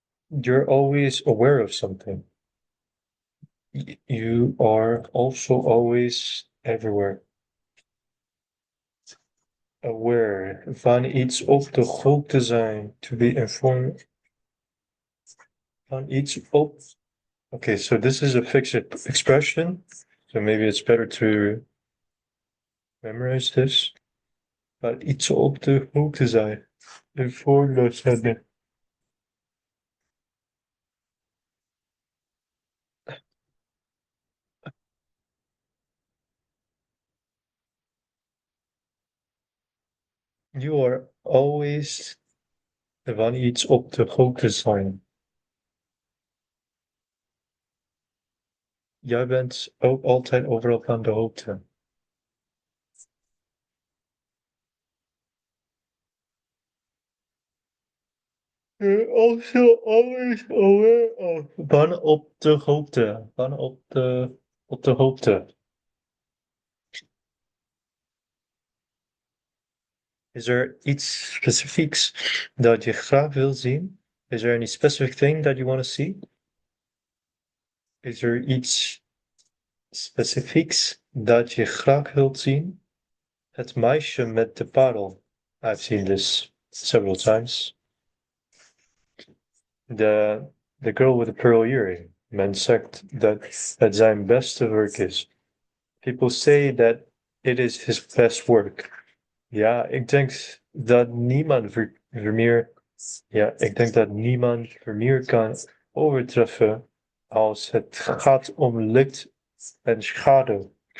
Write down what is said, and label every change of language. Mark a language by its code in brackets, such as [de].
[en] You're always aware of something. You are also always everywhere. Aware. [nl] Van iets op de hoogte zijn. [en] To be informed. [nl] Van iets op. [en] Okay, so this is a fixed expression. So maybe it's better to memorize this. [nl] Van iets op de hoogte zijn. Informed zijn. [en] You are always [nl] van iets op de hoogte zijn. Jij bent ook altijd overal van de hoogte. [en] You're also always aware of. [nl] Van op de hoogte. Van op de hoogte. Is er iets specifieks dat je graag wil zien? [en] Is there any specific thing that you want to see? [nl] Is er iets specifieks dat je graag wilt zien? Het meisje met de parel. [en] I've seen this several times. The girl with the pearl earring. [nl] Men zegt dat het zijn beste werk is. [en] People say that it is his best work. [nl] Ja, ik denk dat niemand Vermeer. Ja, ik denk dat niemand Vermeer kan overtreffen als het gaat om licht en schaduw.